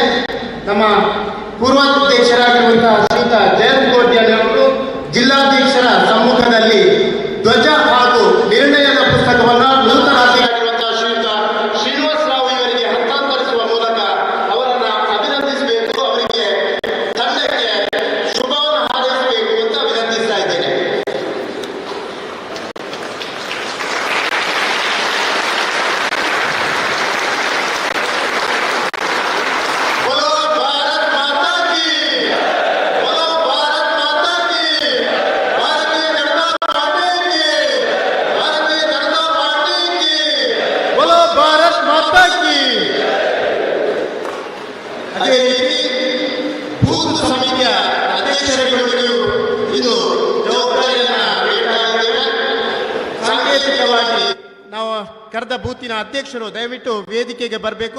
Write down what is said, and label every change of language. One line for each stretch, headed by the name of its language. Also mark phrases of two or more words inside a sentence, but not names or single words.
Kannada: ನಮ್ಮ ಪೂರ್ವಾಧ್ಯಕ್ಷರಾಗಿರುವಂತಹ ಶ್ರೀಯುತ ಜಯಂತ್ ಕೋಟ್ಯಾನ್ ಅವರು ಜಿಲ್ಲಾಧ್ಯಕ್ಷರ ಸಮ್ಮುಖದಲ್ಲಿ ಧ್ವಜ ಹಾಗೂ ನಿರ್ಣಯದ ಪುಸ್ತಕವನ್ನು ನೂತನ ಅಧ್ಯಕ್ಷರಾಗಿರುವಂತಹ ಶ್ರೀಯುತ ಶ್ರೀನಿವಾಸ ರಾವ್ ಇವರಿಗೆ ಹಸ್ತಾಂತರಿಸುವ ಮೂಲಕ ಅವರನ್ನು ಅಭಿನಂದಿಸಬೇಕು, ಅವರಿಗೆ ತಂಡಕ್ಕೆ ಶುಭವನ್ನು ಹಾರೈಸಬೇಕು ಅಂತ ವಿನಂತಿಸ್ತಾ ಇದ್ದೇನೆ.
Hindi: बोलो भारत माता की, बोलो भारत माता की, भारतीय जनता पार्टी की, भारतीय जनता पार्टी की, बोलो भारत माता की.
Kannada: ಅದೇ ರೀತಿ ಬೂತ್ ಸಮಿತಿಯ ಅಧ್ಯಕ್ಷರುಗಳಿಗೂ ಇದು ಜವಾಬ್ದಾರಿಯನ್ನ ನೀಡ್ತಾ ಇದ್ದೇವೆ. ಸಾಂಕೇತಿಕವಾಗಿ ನಾವು ಕರೆದ ಬೂತಿನ ಅಧ್ಯಕ್ಷರು ದಯವಿಟ್ಟು ವೇದಿಕೆಗೆ ಬರಬೇಕು.